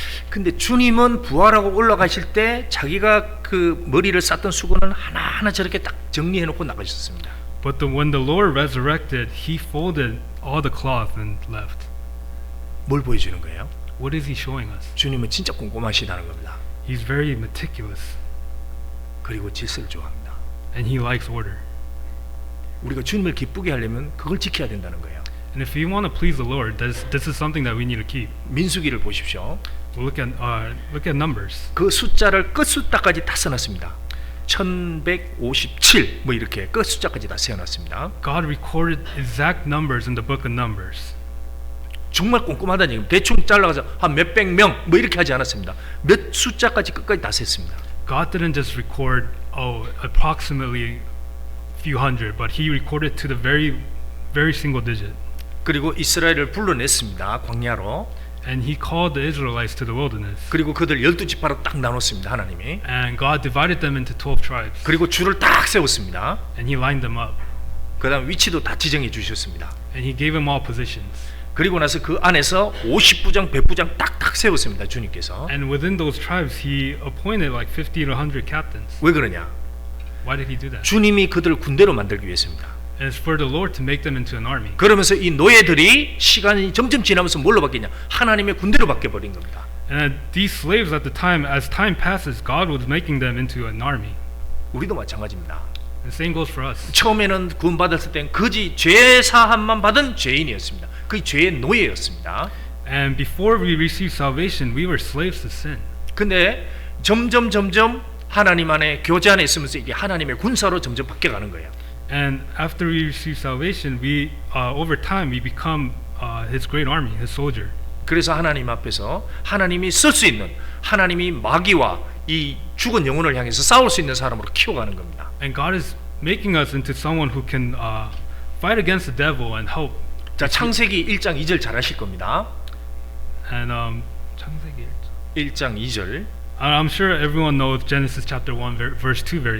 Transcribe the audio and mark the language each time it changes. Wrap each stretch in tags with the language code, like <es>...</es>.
<ko>근데 주님은 부활하고 올라가실 때 자기가 그 머리를 쌌던 수건을 하나하나 저렇게 딱 정리해놓고 나가셨습니다.</ko> <en>But when the Lord resurrected, He folded all the cloth and left.</en> <ko>뭘 보여주는 거예요?</ko> <en>What is He showing us?</en> <ko>주님은 진짜 꼼꼼하시다는 겁니다.</ko> <en>He's very meticulous,</en> <ko>그리고 질서를 좋아합니다.</ko> <en>and He likes order.</en> <ko>우리가 주님을 기쁘게 하려면 그걸 지켜야 된다는 거예요.</ko> <en>And if we want to please the Lord, this is something that we need to keep.</en> <ko>민수기를 보십시오.</ko> <en>We'll look at Numbers.</en> <ko>그 숫자를 끝 숫자까지 다 써놨습니다. 1157 뭐 이렇게 끝 숫자까지 다 세워놨습니다.</ko> <en>God recorded exact numbers in the book of Numbers.</en> <ko>정말 꼼꼼하다는 얘기입니다. 대충 잘라가서 한 몇백 명 뭐 이렇게 하지 않았습니다. 몇 숫자까지 끝까지 다 셌습니다.</ko> <en>God didn't just record approximately few hundred, but He recorded to the very single digit.</en> <ko>그리고 이스라엘을 불러냈습니다. 광야로.</ko> <en>And He called the Israelites to the wilderness.</en> <ko>그리고 그들 12지파로 딱 나눴습니다. 하나님이.</ko> <en>And God divided them into 12 tribes.</en> <ko>그리고 줄을 딱 세웠습니다.</ko> <en>And He lined them up.</en> <ko>그 다음 위치도 다 지정해 주셨습니다.</ko> <en>And He gave them all positions.</en> <ko>그리고 나서 그 안에서 50부장 100부장 딱딱 세웠습니다. 주님께서.</ko> <en>And within those tribes, He appointed like 50 to 100 captains.</en> <ko>왜 그러냐?</ko> <en>Why did He do that?</en> <ko>주님이 그들을 군대로 만들기 위해서입니다.</ko> <en>And it's for the Lord to make them into an army.</en> <ko>그러면서 이 노예들이 시간이 점점 지나면서 뭘로 바뀌냐? 하나님의 군대로 바뀌어 버린 겁니다.</ko> <en>And these slaves at the time, as time passes, God was making them into an army.</en> <ko>우리도 마찬가지입니다.</ko> <en>And same goes for us.</en> <ko>처음에는 구원 받았을 땐 거지 죄 사함만 받은 죄인이었습니다. 그 죄의 노예였습니다.</ko> <en>And before we received salvation, we were slaves to sin.</en> <ko>근데 점점 하나님 안에 교제 안에 있으면서 이게 하나님의 군사로 점점 바뀌어가는 거예요.</ko> <en>And after we receive salvation, we over time we become His great army, His soldier.</en> <ko>그래서 하나님 앞에서 하나님이 쓸 수 있는 하나님이 마귀와 이 죽은 영혼을 향해서 싸울 수 있는 사람으로 키워가는 겁니다.</ko> <en>And God is making us into someone who can fight against the devil and help.</en> <ko>자, 창세기 1장 2절 잘 하실 겁니다.</ko> <en>And 창세기</en> <ko>1장 2절.</ko> <en>I'm sure everyone knows Genesis chapter 1 verse 2 very</en>